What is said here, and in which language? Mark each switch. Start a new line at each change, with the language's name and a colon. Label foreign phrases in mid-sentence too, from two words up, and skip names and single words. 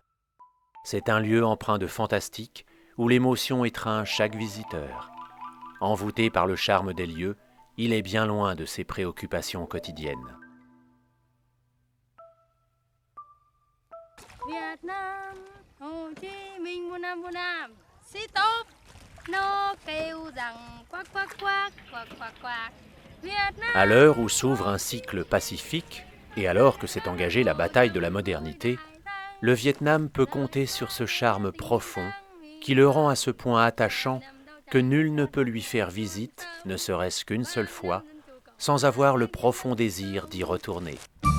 French: C'est un lieu empreint de fantastique où l'émotion étreint chaque visiteur. Envoûté par le charme des lieux, il est bien loin de ses préoccupations quotidiennes.
Vietnamese: Vietnam, Hồ Chí Minh muôn năm, sĩ tốt, nó kêu rằng quack quack quack, quack quack quack. Vietnam.
French: À l'heure où s'ouvre un cycle pacifique, et alors que s'est engagée la bataille de la modernité, le Vietnam peut compter sur ce charme profond qui le rend à ce point attachant que nul ne peut lui faire visite, ne serait-ce qu'une seule fois, sans avoir le profond désir d'y retourner.